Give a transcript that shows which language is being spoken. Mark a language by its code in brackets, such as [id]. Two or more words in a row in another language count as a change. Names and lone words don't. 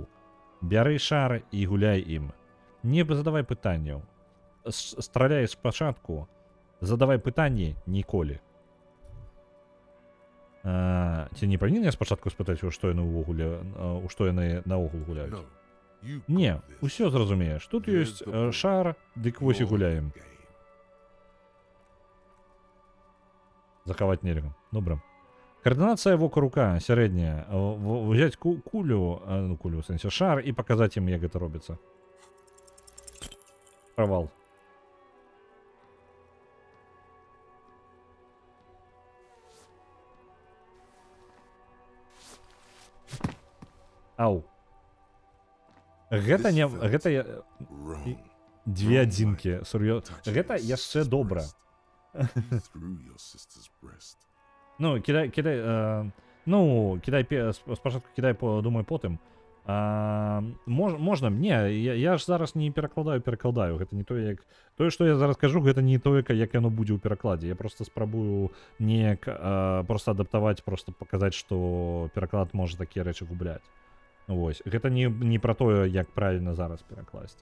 [be] Бяры шар і гуляй ім. Не задавай пытанняў. Страляй спачатку. Задавай пытанні ніколі. Ці не павінен я спачатку спытаць, у што яны ўвогуле, у што яны наогул гуляюць? [en] No, you [be] Не, [en] got this. [be] усё зразумееш. Тут ёсць шар, дык вось і [en] Your [be] гуляем. [en] game. [be] Захаваць нельга. Добра. Координація вока-рука сярэдняя. [uk] Взять кулю, ну кулю, [be] в сэнсе шар, і паказаць ім, як гэта робіцца. Правал. Ау. Гэта не... Гэта я... [en] Wrong. [be] Две адзінкі. Сур'ёзна. Гэта яшчэ добра. [en] You threw your sister's breast. [uk] Ну, кидай, ну, кидай, спочатку кидай, думаю, [be] потым. Можна, не, я ж зараз не перакладаю, гэта не тое, як... Тое, што я зараз кажу, гэта не тое, як яно будзе ў перакладзе. Я просто спрабую неяк просто адаптаваць, просто паказаць, што пераклад можа такія рэчы губляць. Вось, гэта не пра тое, як правільна зараз перакласць.